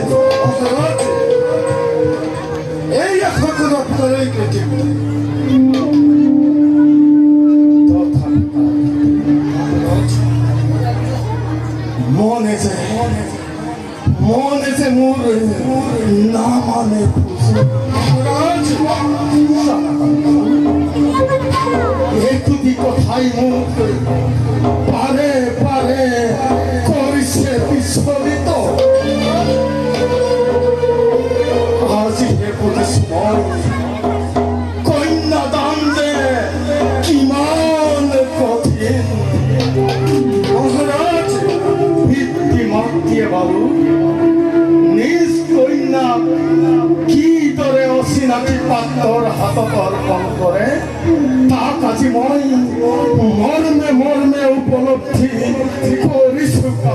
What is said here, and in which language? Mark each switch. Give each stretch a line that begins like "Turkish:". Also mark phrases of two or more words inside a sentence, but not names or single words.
Assamese: এই সকলো আপোনালৈ কৃতজ্ঞ মনে যে মোৰ নামানে একটি কথাই মোক পারে পারে কৰিছে বিচলিত আজি হে বুজিছো মই কন্যাদান যে কিমান কঠিন মহাৰাজ পিতৃ মাতৃয়ে বাৰু নিজ কন্যা কিদৰে অচিনাকি পাত্ৰৰ হাতত অৰ্পণ কৰে তাক আজি মই মৰ্মে মৰ্মে উপলব্ধি কৰিছো